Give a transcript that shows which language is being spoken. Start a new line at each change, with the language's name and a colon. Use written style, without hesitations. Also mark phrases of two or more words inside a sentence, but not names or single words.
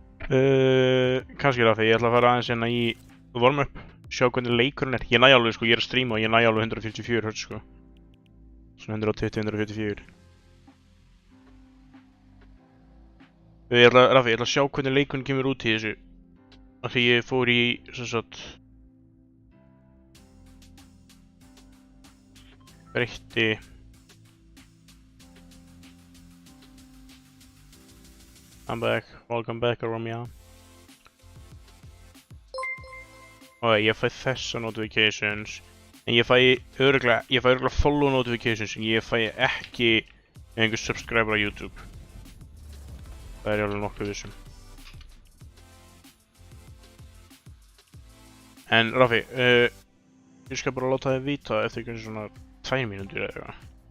Icelandic: Kannski Raffi, ég ætla að fara aðeins hérna í warm-up, sjá hvernig leikurinn er. Ég næ alveg sko, ég er að streama og ég næ alveg 144 Hz sko. Svona 120-144. Raffi, ég ætla að sjá hvernig leikurinn kemur út í þessu. Af því ég fór í, sem sagt, breytti
English: I'm back, welcome back Romeo.
Icelandic: Ok, ég fæ þessa notifications en ég fæ örugglega
English: follow notifications
Icelandic: en ég fæ ekki einhver subscriber á YouTube. Það er ég alveg nokkuð vissum. En Raffi, ég skal bara láta þig vita eftir kannski svona 2 mínútur eða eitthvað.